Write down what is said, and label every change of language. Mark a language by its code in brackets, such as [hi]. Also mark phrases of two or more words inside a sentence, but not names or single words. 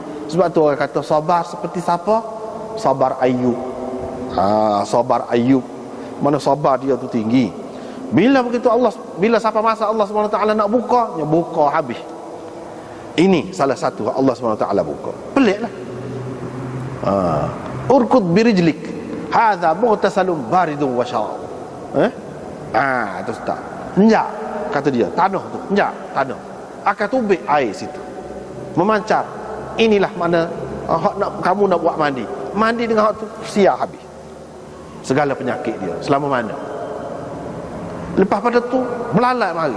[ms] Sebab tu orang kata sabar seperti siapa? Sabar Ayub. Sabar Ayub. Mana sabar dia tu tinggi. Bila begitu bila sampai masa Allah SWT nak buka, dia buka habis. Ini salah satu Allah SWT buka. Peliklah. [ar] اركض برجلك هذا مغتسل بارد وشراب. [ms] Terus tak. Enjak, kata dia, tanah tu, enjak, tanah. Akan tubik air situ. Memancar. Inilah mana kamu nak buat mandi. Mandi dengan hak tu sia habis. Segala penyakit dia selama mana. Lepas pada tu belalang mari.